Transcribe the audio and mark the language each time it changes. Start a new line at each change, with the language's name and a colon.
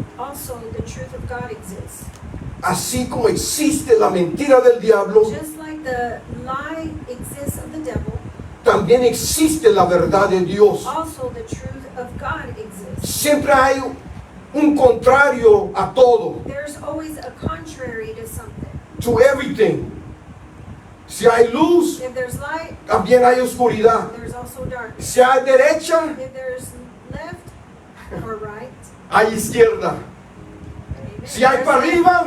English: also the truth of God exists.
Spanish: Así como existe la mentira del diablo,
English: Just like the lie exists of the devil,
Spanish: también existe la verdad de Dios.
English: also the truth of God exists.
Spanish: Siempre hay un contrario a todo,
English: There's always a contrary to something. to everything.
Spanish: Si hay luz,
English: If there's light,
Spanish: también hay oscuridad.
English: there's also darkness.
Spanish: Si hay derecha,
English: If there's left or right,
Spanish: hay izquierda. Si hay para arriba,